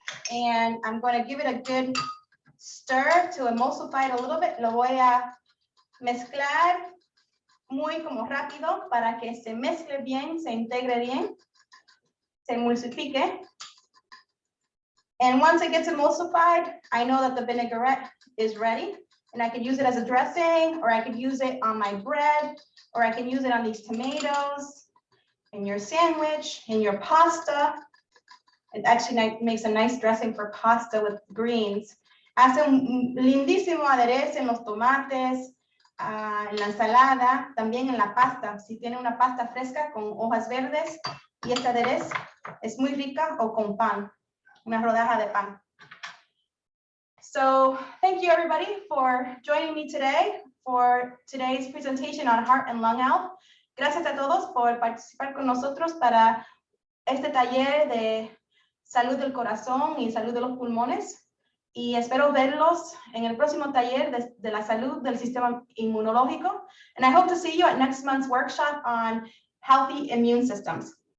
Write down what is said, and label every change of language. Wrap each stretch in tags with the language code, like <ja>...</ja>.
<en>And I'm going to give it a good stir to emulsify it a little bit.</en> <es>Lo voy a mezclar muy como rápido para que se mezcle bien, se integre bien, se emulsifique.</es> <en>And once it gets emulsified, I know that the vinaigrette is ready. And I could use it as a dressing, or I could use it on my bread, or I can use it on these tomatoes, in your sandwich, in your pasta. It actually makes a nice dressing for pasta with greens.</en> <es>Hace un lindísimo aderezo en los tomates, en la ensalada, también en la pasta. Si tiene una pasta fresca con hojas verdes y este aderezo es muy rica, o con pan, una rodaja de pan.</es> <en>So thank you everybody for joining me today for today's presentation on heart and lung health.</en> <es>Gracias a todos por participar con nosotros para este taller de salud del corazón y salud de los pulmones. Y espero verlos en el próximo taller de la salud del sistema inmunológico.</es> <en>And I hope to see you at next month's workshop on healthy immune systems.</en>